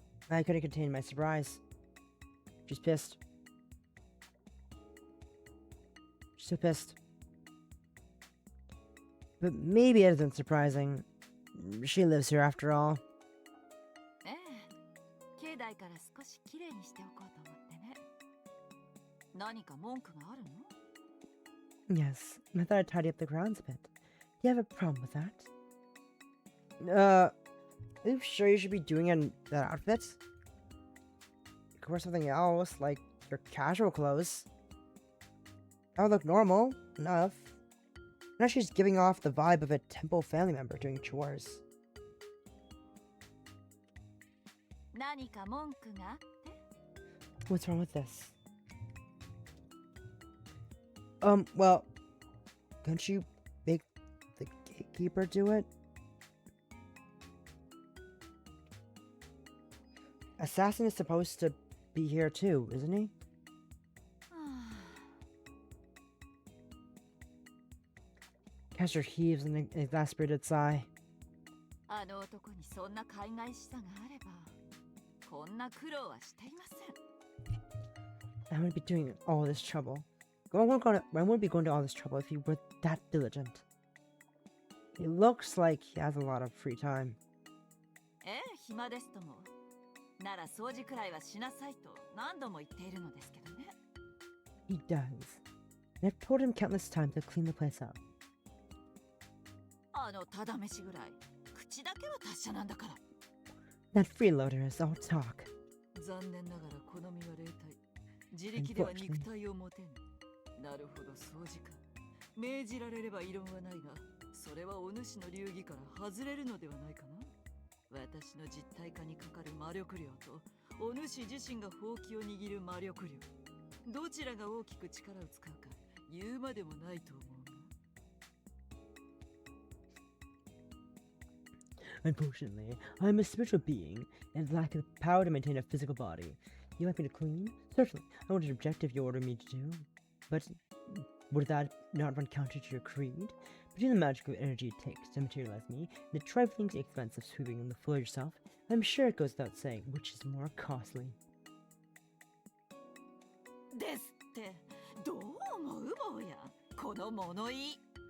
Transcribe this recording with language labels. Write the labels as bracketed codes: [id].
[en] I couldn't contain my surprise. She's pissed. She's so pissed. But maybe it isn't surprising. She lives here after all. [ja] ええ、境内から少しきれいにしておこうと思ってね。何か文句があるの？ [en] Yes, I thought I'd tidy up the grounds a bit. Do you have a problem with that? Are you sure you should be doing that outfit? You could wear something else, like your casual clothes. That would look normal enough. Now she's giving off the vibe of a temple family member doing chores. [ja] 何か文句があって？ [en] What's wrong with this? Well, couldn't you make the gatekeeper do it? Assassin is supposed to be here too, isn't he? Caster heaves an exasperated sigh. [ja] あの男にそんな海外視差があれば、こんな苦労はしていません。 [en] I wouldn't be doing all this trouble. I wouldn't be going to all this trouble if you were that diligent. It looks like he has a lot of free time. [ja] ええ、暇ですとも。なら掃除くらいはしなさいと何度も言っているのですけどね。 [en] He does. And I've told him countless times to clean the place up. [ja] あのただ飯ぐらい、口だけは達者なんだから。 [en] That freeloader is all talk. [ja] 残念ながら好みは霊体。自力では肉体を持てぬ。なるほど掃除か。命じられれば異論はないが、それはお主の流儀から外れるのではないかな。私の実体化にかかる魔力量と、お主自身がほうきを握る魔力量。どちらが大きく力を使うか、言うまでもないと思う。 [en] Unfortunately, I'm a spiritual being and lack the power to maintain a physical body. You like me to clean? Certainly, I wouldn't object if you ordered me to do. But would that not run counter to your creed? Between the magical energy it takes to materialize me and the trifling expense of sweeping the floor yourself, I'm sure it goes without saying which is more costly. [ja] ですって、どう思う坊や、この物言い。